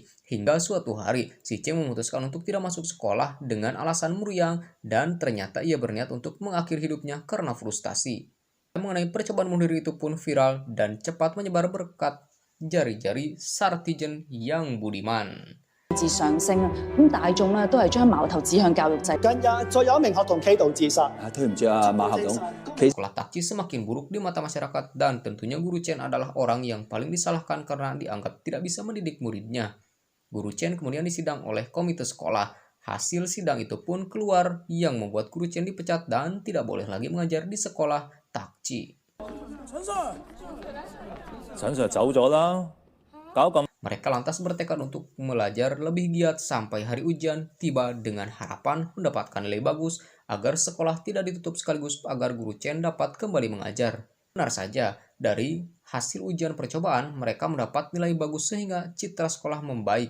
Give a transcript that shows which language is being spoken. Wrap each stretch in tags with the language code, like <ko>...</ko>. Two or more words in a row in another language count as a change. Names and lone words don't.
<id>Hingga suatu hari, si Cheng memutuskan untuk tidak masuk sekolah dengan alasan meriang dan ternyata ia berniat untuk mengakhiri hidupnya karena frustasi. Mengenai percobaan bunuh diri itu pun viral dan cepat menyebar berkat jari-jari Sartijen yang budiman.</id> <yue>自上升啊，咁大眾咧都係將矛頭指向教育制。近日再有一名學童企圖自殺。對唔住啊，馬校長，</yue> <id>Sekolah takci semakin buruk di mata masyarakat dan tentunya guru Chen adalah orang yang paling disalahkan karena dianggap tidak bisa mendidik muridnya. Guru Chen kemudian disidang oleh komite sekolah. Hasil sidang itu pun keluar yang membuat guru Chen dipecat dan tidak boleh lagi mengajar di sekolah takci.</id> <yue>陳 Sir 走咗啦，搞咁</yue> <id>Mereka lantas bertekad untuk belajar lebih giat sampai hari ujian tiba dengan harapan mendapatkan nilai bagus agar sekolah tidak ditutup sekaligus agar guru Chen dapat kembali mengajar. Benar saja, dari hasil ujian percobaan mereka mendapat nilai bagus sehingga citra sekolah membaik.</id>